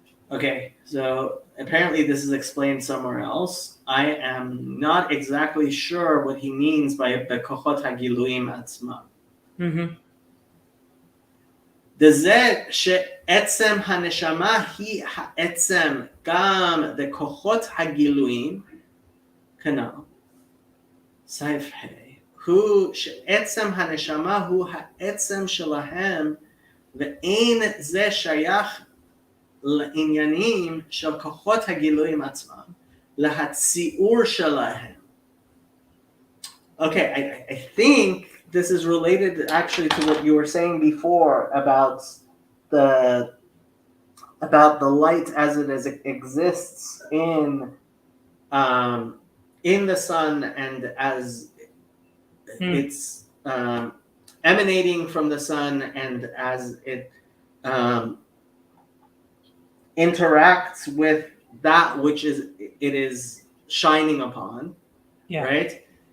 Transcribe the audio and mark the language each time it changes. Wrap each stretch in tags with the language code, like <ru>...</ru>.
<en>Okay, so apparently this is explained somewhere else. I am not exactly sure what he means by</en> <he>בכוחות הגילויים עצמם. דזה שעצם הנשמה היא העצם גם בכוחות הגילויים, כנ"ל. סעיף ה' הוא שעצם הנשמה הוא העצם שלהם, ואין זה שייך לעניינים של כוחות הגילויים עצמם, להציעור שלהם.</he> <en>Okay, I think this is related actually to what you were saying before about the light as it exists in the sun and as it's emanating from the sun and as it interacts with that which it is shining upon, right?</en>